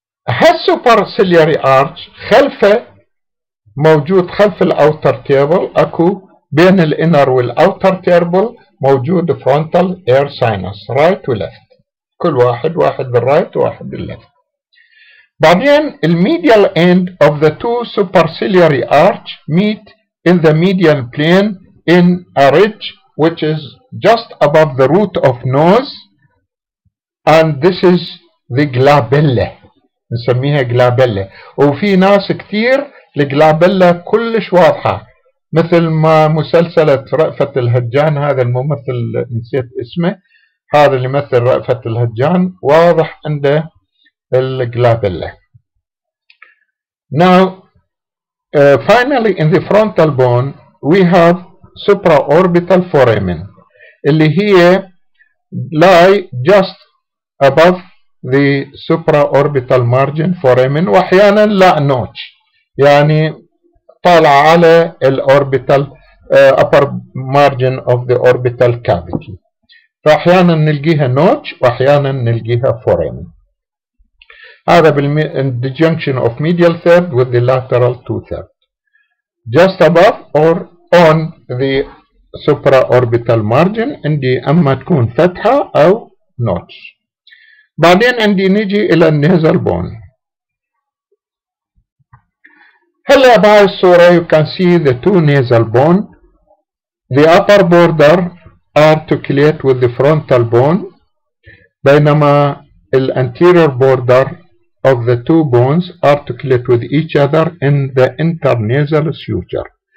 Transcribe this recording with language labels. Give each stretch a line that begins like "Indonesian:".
Arabic: هالsuperciliary arch خلفه موجود خلف الاوتر تيبل اكو بين الانر والاوتر تيربل موجود فرونتال اير ساينس
English: right وليفت،
Arabic: كل واحد بالرايت وواحد بالليفت. بعدين
English: الميديال end of the two superciliary arch meet in the medial plane in a ridge which is just above the root of nose, and this is the glabella.
Arabic: نسميها glabella. وفي ناس كتير الجلابيلا كلش واضحة، مثل ما مسلسلة رأفت الهجان، هذا الممثل نسيت اسمه، هذا اللي مثل رأفت الهجان واضح عنده الجلابيلا.
English: Now finally in the frontal bone we have supraorbital foramen
Arabic: اللي هي
English: lie just above the supraorbital margin foramen،
Arabic: واحيانا لا نوتش، يعني طالع على الأوربيتال
English: upper margin of the orbital cavity،
Arabic: فأحيانا نلقيها نوتش وأحيانا نلقيها
English: foramen.
Arabic: هذا
English: the junction of medial third with the lateral two-third just above or on the supraorbital margin.
Arabic: عندي أما تكون فتحة أو نوتش. بعدين عندي نجي إلى النيزل بون. هلا بهاي الصورة
English: you can see the two nasal bone. The upper border articulate with the frontal bone،
Arabic: بينما
English: the anterior border of the two bones articulate with each other in the internasal suture.